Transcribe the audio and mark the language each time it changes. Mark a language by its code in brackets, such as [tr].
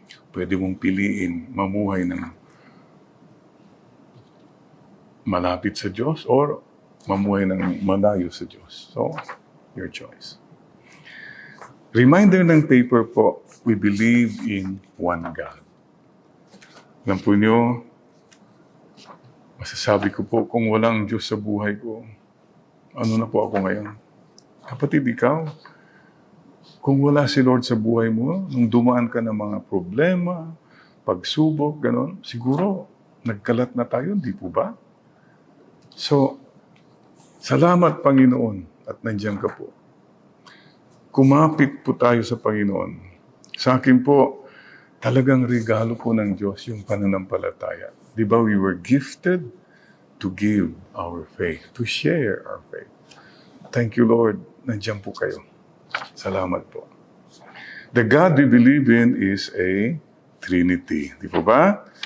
[tl] Pwede mong piliin mamuhay ng malapit sa Diyos or mamuhay ng malayo sa Diyos. [en] So, your choice. Reminder ng paper po, we believe in one God. [tl] Alam po nyo, masasabi ko po, kung walang Diyos sa buhay ko, ano na po ako ngayon? Kapatid, ikaw, kung wala si Lord sa buhay mo, nung dumaan ka ng mga problema, pagsubok, gano'n, siguro, nagkalat na tayo, di po ba? So, salamat Panginoon at nandiyan ka po. Kumapit po tayo sa Panginoon. Sa akin po, talagang regalo po ng Diyos yung pananampalataya. Di ba, [en] we were gifted to give our faith, to share our faith. Thank you, Lord. [tl] Nandiyan po kayo. Salamat po. [en] The God we believe in is a Trinity. [tl] Di po ba?